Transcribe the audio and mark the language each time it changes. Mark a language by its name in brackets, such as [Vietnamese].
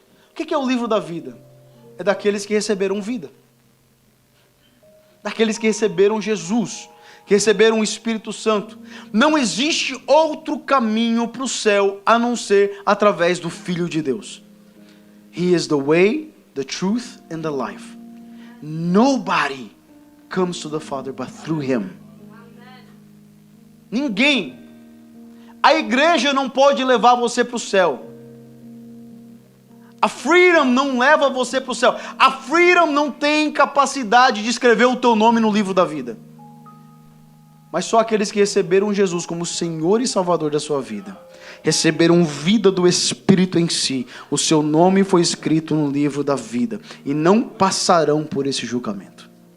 [Portuguese] O que é o livro da vida? É daqueles que receberam vida. Daqueles que receberam Jesus, que receberam o Espírito Santo. Não existe outro caminho para o céu a não ser através do Filho de Deus. [English] He is the way, the truth and the life. Nobody comes to the Father but through Him. [Portuguese] Ninguém. A igreja não pode levar você para o céu. A Freedom não leva você para o céu. A Freedom não tem capacidade de escrever o teu nome no livro da vida. Mas só aqueles que receberam Jesus como Senhor e Salvador da sua vida, receberam vida do Espírito em si, o seu nome foi escrito no livro da vida, e não passarão por esse julgamento.